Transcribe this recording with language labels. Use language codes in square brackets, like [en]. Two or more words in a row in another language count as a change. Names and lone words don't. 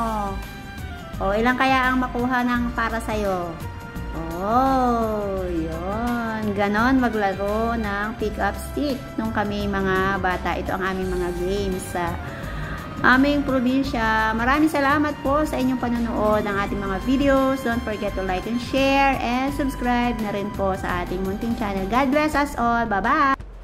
[tl] Oh, ilan kaya ang makuha ng para sa'yo? Oh, yun. Ganon maglaro ng pick-up stick. Nung kami mga bata, ito ang aming mga games sa aming probinsya. Maraming salamat po sa inyong panonood ng ating mga videos. [en] Don't forget to like and share and subscribe [tl] na rin po sa ating munting channel. [en] God bless us all. Bye-bye!